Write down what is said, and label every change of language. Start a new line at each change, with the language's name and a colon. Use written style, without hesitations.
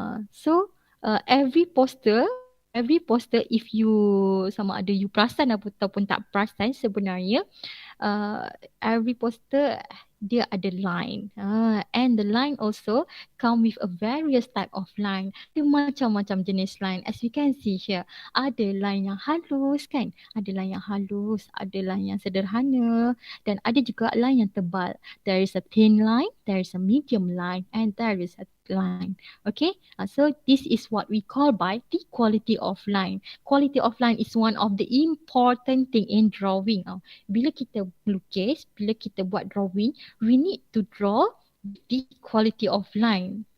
English: So every poster, if you
Malay: sama ada you perasan ataupun tak perasan, sebenarnya
English: every poster
Malay: dia ada line.
English: And the line also come with a various type of line.
Malay: Ada macam-macam jenis line.
English: As you can see here,
Malay: ada line yang halus kan? Ada line yang halus, ada line yang sederhana, dan ada juga line yang tebal.
English: There is a thin line, there is a medium line, and there is a line. Okay, so this is what we call by the quality of line. Quality of line is one of the important thing in drawing.
Malay: Bila kita melukis, bila kita buat drawing,
English: we need to draw the quality of line.